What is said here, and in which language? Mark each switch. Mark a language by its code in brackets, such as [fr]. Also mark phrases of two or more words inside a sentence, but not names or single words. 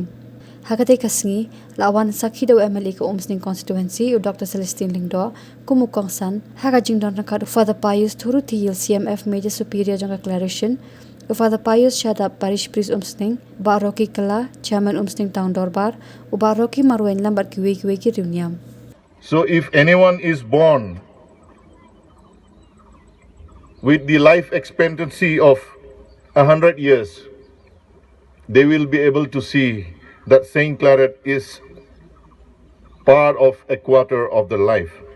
[kha] Katei ka sngi, lawan sakhi daw MLA ka Umsning constituency u Dr Celestine Lyngdoh, kongsan, haka jingdon ryngkat Father Pius Thuruthiyil CMF [en] Major Superior [kha] jong ka Claretian, Father Pius Shadap [en] Parish Priest [kha] Umsning, Bah Rocky Chairman Umsning Town Dorbar, Bah Rocky Marwein lambat kiwe ki reuniam. [en] So if anyone is born with the life expectancy of 100 years, they will be able to see that Saint Claret is part of a quarter of the life.